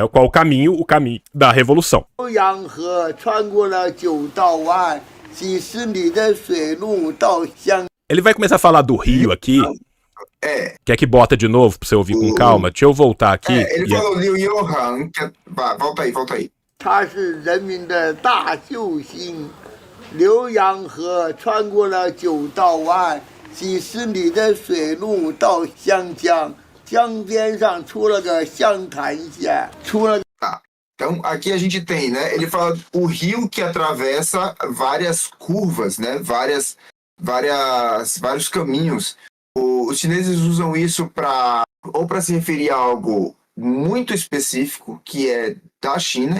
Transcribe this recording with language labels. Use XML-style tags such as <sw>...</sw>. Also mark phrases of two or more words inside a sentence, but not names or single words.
<pt>Qual o caminho? O caminho da revolução. Ele vai começar a falar do rio aqui. Quer que bota de novo pra você ouvir com calma? Deixa eu voltar aqui. Ele falou Liu Youhang, volta aí.</pt> <zh>它是人民的大救星，浏阳河穿过了九道湾，几十里的水路到湘江，江边上出了个湘潭县，</zh> <pt>Então, aqui a gente tem, né? Ele fala o rio que atravessa várias curvas, né? Vários caminhos. Os chineses usam isso para se referir a algo muito específico, que é da China.</pt>